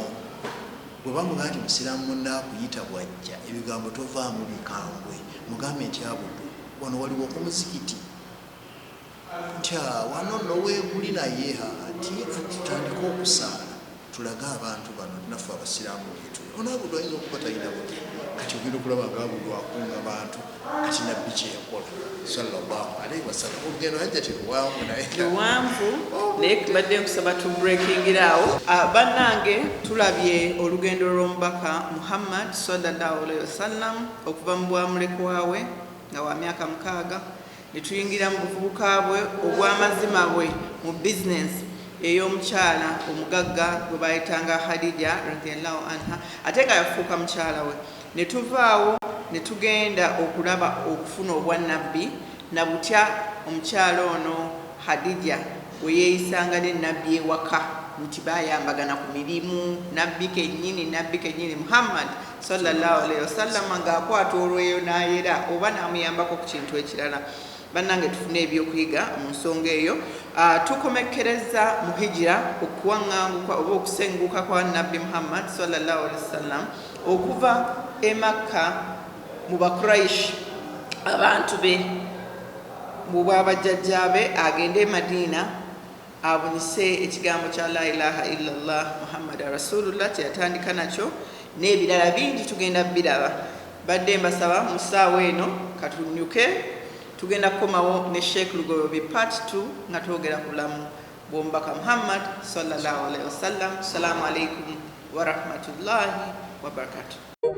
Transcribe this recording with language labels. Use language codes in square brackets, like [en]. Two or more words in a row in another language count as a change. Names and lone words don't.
[lg] Bwe bamugaa nti musiraamu munnaakuyita bwajja ebigambo tovaamu bikambwe mugambe nti abudu wano waliwo ku muzikiti nti wano nno weeguli naye ati tutandika okusaala tulage abantu bano naffe abasiraamu beetu. Ono abudu ayinza okuba talina buti kati ogenda okulaba nga abudu akunga bantu. Kati nabbi kye yakola [ar] صلى الله عليه وسلم [lg] olugendo hajja teruwanvu naye luwanvu naye badde nkusaba tubreakingiraawo. Bannange tulabye olugendo lw'omubaka Muhammad [ar] صلى الله عليه وسلم [lg] okuva mu bwamulekwawe nga wa myaka 6 ne tuyingira mu buvubuka bwe obw'amazima bwe mu bizinesi ey'omukyala omugagga gwe bayitanga Khadija [ar] رضي الله عنها [lg] ate nga yafuuka mukyala we. Ne tuvaawo ne tugenda okulaba okufuna obwannabbi na butya omukyala ono Khadija we yeeyisanga ne nabbi ewaka nti bayambagana ku mirimu. Nabbi kennyini Muhammad [ar] صلى الله عليه وسلم [lg] ng'akwata olweyo n'ayera oba n'amuyambako ku kintu ekirala. Bannange tufune ebyokuyiga mu nsonga eyo. Tukomekkereza mu hijira okuwaŋŋanguka oba okusenguka kwa nabbi Muhammad [ar] صلى الله عليه وسلم [lg] okuva e Makka mu Bakuraishi abantu be mu bwabajjajjaabe agende e Madiina abunyise ekigambo kya [ar] لا إله إلا الله محمد رسول الله [lg] kyeyatandika nakyo n'ebirala bingi tugenda biraba. Badde mbasaba mu ssaawa eno katunyuke tugenda kukomawo ne Sheikh Lugobi part 2 nga twogera ku bulamu bw'omubaka Muhammad [ar] صلى الله عليه وسلم. السلام عليكم ورحمة الله وبركاته.